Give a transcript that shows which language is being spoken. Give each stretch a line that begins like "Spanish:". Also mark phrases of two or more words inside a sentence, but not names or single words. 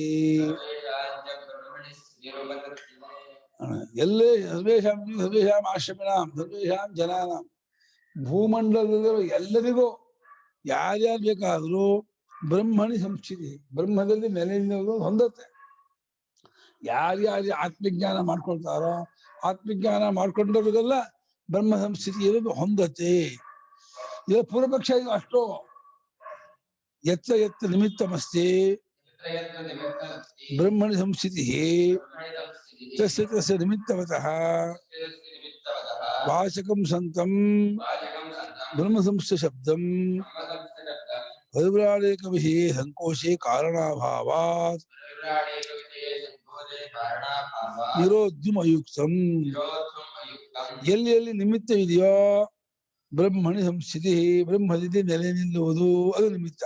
Kannada: ಎಲ್ಲೇ
Sanskrit: ಸರ್ವೇಶಾಂ ಸರ್ವೇಶಾಂ ಆಶ್ರಮಿಣಾಂ ಸರ್ವೇಶಾಂ ಜನಾನಾಂ,
Kannada: ಭೂಮಂಡಲದಲ್ಲಿರುವ ಎಲ್ಲರಿಗೂ ಯಾರ್ಯಾರು ಬೇಕಾದ್ರೂ
Sanskrit: ಬ್ರಹ್ಮಣಿ ಸಂಸ್ಥಿತಿ,
Kannada: ಬ್ರಹ್ಮದಲ್ಲಿ ನೆಲೆ ಹೊಂದತ್ತೆ. ಯಾರ್ಯಾರು ಆತ್ಮಜ್ಞಾನ ಮಾಡ್ಕೊಳ್ತಾರೋ ಆತ್ಮಜ್ಞಾನ ಮಾಡ್ಕೊಂಡವ್ರಿಗೆಲ್ಲ ಬ್ರಹ್ಮ ಸಂಸ್ಥಿತಿ ಇರೋದು ಹೊಂದತ್ತೆ. ಇದು ಪೂರ್ವಪಕ್ಷ. ಇದು ಅಷ್ಟು
Sanskrit: ಎತ್ತ ನಿಮಿತ್ತಮಸ್ತಿ ಬ್ರಹ್ಮಣಿ ಸಂಸ್ಥಿತಿ ತಸ್ಯ ತಸ್ಯ ನಿಮಿತ್ತವತಃ ವಾಚಕಂ ಸಂತಂ ಬ್ರಹ್ಮ ಸಂಸ್ಥೆ ಶಬ್ದಂ ಪರಿವ್ರಾಡೇಕ ವಿಷಯೇ ಸಂಕೋಚೆ ಕಾರಣಾಭಾವಾತ್ ನಿರೋಧ್ಯುಂ ಅಯುಕ್ತಂ.
Kannada: ಎಲ್ಲಿ ಎಲ್ಲಿ ನಿಮಿತ್ತ ಇದೆಯೋ
Sanskrit: ಬ್ರಹ್ಮಣಿ ಸಂಸ್ಥಿತಿ,
Kannada: ಬ್ರಹ್ಮದಲ್ಲಿ ನೆಲೆ ನಿಲ್ಲುವುದು ಅದು ನಿಮಿತ್ತ.